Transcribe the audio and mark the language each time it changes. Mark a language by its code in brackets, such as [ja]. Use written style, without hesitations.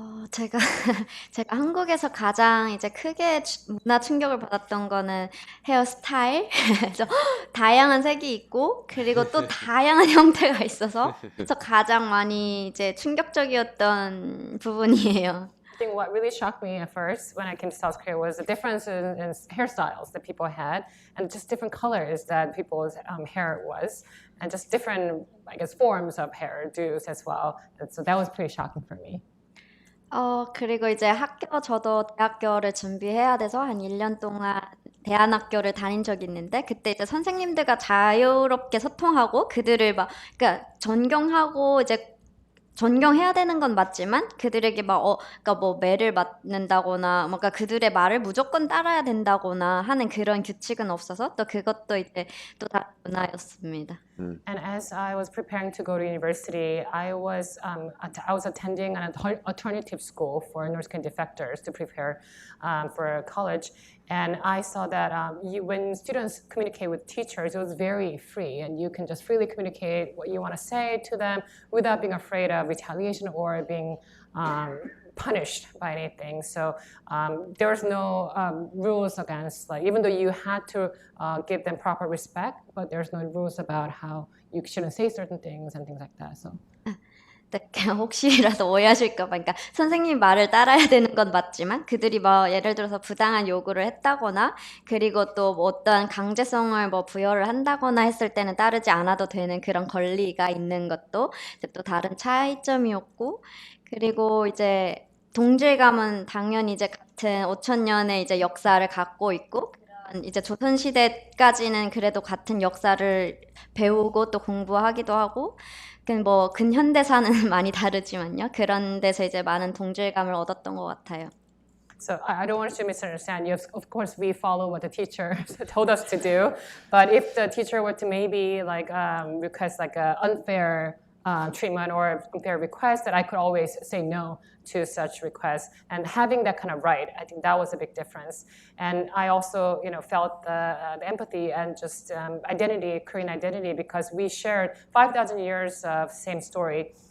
[ko] 제가 한국에서 가장 이제 크게 문화 충격을 받았던 거는 헤어스타일. 그래서 다양한 색이 있고 그리고 또 다양한 형태가 있어서 그래서 가장 많이 이제 충격적이었던 부분이에요. [en] I think what really shocked me at first when I came to South Korea was the difference in hairstyles that people had, and just different colors that people's hair was, and just different, I guess, forms of hairdos as well. And so that was pretty shocking for me. [ko] 그리고 이제 저도 대학교를 준비해야 돼서 한 1년 동안 대안학교를 다닌 적이 있는데 그때 이제 선생님들과 자유롭게 소통하고 그들을 그러니까 존경하고 이제 존경해야 되는 건 맞지만 그들에게 그러니까 뭐 매를 맞는다거나 뭔가 그들의 말을 무조건 따라야 된다거나 하는 그런 규칙은 없어서 또 그것도 이제 또 다른 문화였습니다. [en] And as I was preparing to go to university, I was attending an alternative school for North Korean defectors to prepare for college. And I saw that when students communicate with teachers, it was very free, and you can just freely communicate what you want to say to them without being afraid of retaliation or being punished by anything. So there's no rules against, like, even though you had to give them proper respect, but there's no rules about how you shouldn't say certain things and things like that. So. [ko] 혹시라도 오해하실까 봐. 그러니까 선생님 말을 따라야 되는 건 맞지만 그들이 예를 들어서 부당한 요구를 했다거나 그리고 또 어떠한 강제성을 부여를 한다거나 했을 때는 따르지 않아도 되는 그런 권리가 있는 것도 또 다른 차이점이었고 그리고 이제 동질감은 당연히 이제 같은 5,000년의 이제 역사를 갖고 있고 이제 조선시대까지는 그래도 같은 역사를 배우고 또 공부하기도 하고 근현대사는 많이 다르지만요. 그런 데서 이제 많은 동질감을 얻었던 것 같아요. [en] So I don't want you to misunderstand. Of course, we follow what the teacher told us to do. But if the teacher were to maybe request an unfair treatment or unfair request, that I could always say no to such requests. And having that kind of right, I think that was a big difference. And I also, felt the empathy and just identity, Korean identity, because we shared 5,000 years of same story.